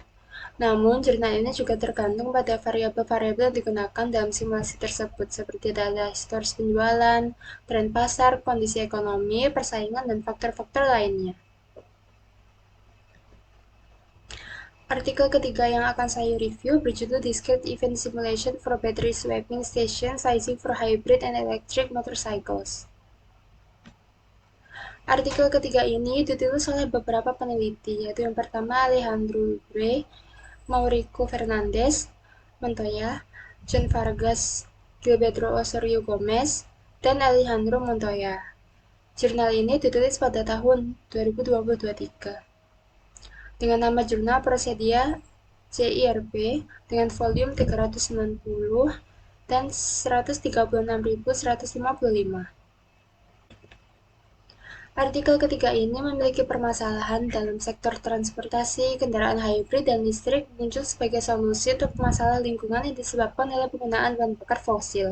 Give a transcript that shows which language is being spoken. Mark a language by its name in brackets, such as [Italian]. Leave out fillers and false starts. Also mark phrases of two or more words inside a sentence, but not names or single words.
[Indonesian] Namun, jurnal ini juga tergantung pada variabel-variabel yang digunakan dalam simulasi tersebut, seperti data historis penjualan, tren pasar, kondisi ekonomi, persaingan, dan faktor-faktor lainnya. Artikel ketiga yang akan saya review berjudul Discrete Event Simulation for Battery Swapping Station Sizing for Hybrid and Electric Motorcycles. Artikel ketiga ini ditulis oleh beberapa peneliti, yaitu yang pertama Alejandro Lubre, Mauricio Fernandez, Montoya, John Vargas, Gilberto Osorio Gomez, dan Alejandro Montoya. Jurnal ini ditulis pada tahun 2023. Dengan nama jurnal Prosedia CIRP dengan volume 390 dan 136.155. Artikel ketiga ini memiliki permasalahan dalam sektor transportasi, kendaraan hybrid, dan listrik muncul sebagai solusi untuk masalah lingkungan yang disebabkan oleh penggunaan bahan bakar fosil.